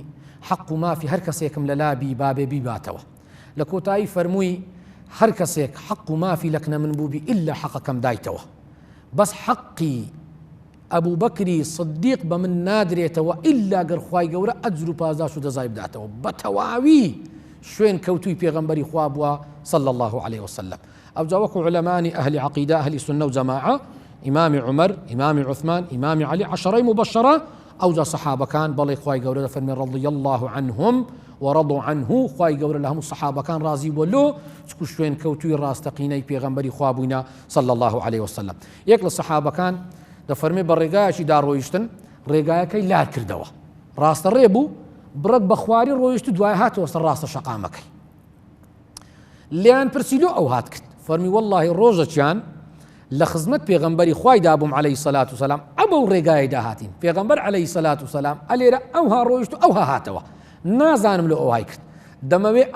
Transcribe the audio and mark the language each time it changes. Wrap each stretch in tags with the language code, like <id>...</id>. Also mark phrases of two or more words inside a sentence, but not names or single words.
<ckb>حەق و مافی هەر کەسێکم لە لابی بابێ بیباتەوە لە کۆتایی فەرمووی هەر کەسێک حەق و مافی لەکنە من بووبی ئللا حەقەکەم دایتەوە بەس حەقی ئەبوو بەکری سدیق بە من نادرێتەوە ئللا گەر خوای گەورە ئەجر و پاداش و دەزای بداتەوە بە تەواوی شوێن کەوتووی پێغەمبەری خوا بووە</ckb> <ar>صلى الله عليه وسلم</ar> <ckb>ئەو جا وەکو عولەمانی ئەهلی عەقیدە ئەهلی سونە و جەماعە ئیمامی عومەر ئیمامی عوثمان ئیمامی عەلی عەشەرەی مبەشەرە ئەو جا سەحابەکان بەڵێ خوای گەورە دەفەرمێ</ckb> <ar>رضي الله عنهم ورضوا عنه</ar> <ckb>خوای گەورە لە هەموو سەحابەکان ڕازی بووە لۆ چکو شوێن کەوتووی ڕاستەقینەی پێغەمبەری خوا بووینە</ckb> <ar>صلى الله عليه وسلم</ar> <ckb>یەک لە سەحابەکان دەفەرمێ بە ڕێگایەکی داڕۆیشتن ڕێگایەکەی لار کردەوە ڕاستە ڕێ بوو بڕەت بە خواری ڕۆیشت و دوای هاتەوە سەر ڕاستە شەقامەکەی لیان پرسیلۆ ئەو هات کرد فەرمی واللهی ڕۆژەکیان لە خزمەت پێغەمبەری خوای دابووم</ckb> <ar>عەلەیهی سەلات وسەلام</ar> <ckb>ئەبەو ڕێگایە داهاتین پێغەمبەر</ckb> <ar>عەلەیهی سەلات وسەلام</ar> <ckb>ئەلێرە ئەوها ڕۆیشت و ئەوها هاتەوە نازانم لە ئەوهای کرد دەمەوێ ئەو</ckb>